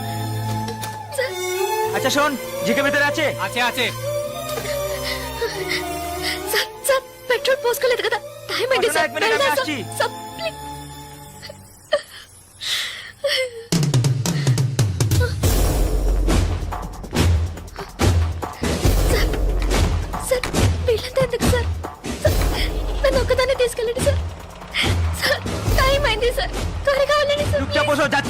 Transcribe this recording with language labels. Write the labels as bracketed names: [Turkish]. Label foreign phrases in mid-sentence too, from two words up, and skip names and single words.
[Bangla] আচ্ছা শোন, জিকে ভিতরে আছে? আছে আছে। [Telugu] సార్ సార్ పెట్రోల్ పోసుకోలేదు కదా, టైం అయింది సార్. [Bangla] এক মিনিট, আমি [Telugu] వెళ్దాం [Bangla] আসছি। [Telugu] సార్. ప్లీజ్। సార్ సార్ వీళ్ళంతా ఎందుకు సార్? సార్, నన్ను ఒక్కదాన్ని తీసుకెళ్ళండి సార్. సార్ టైం అయింది సార్, త్వరగా వెళ్ళండి సార్. [Bangla] চুপচাপ বসো, যাচ্ছি।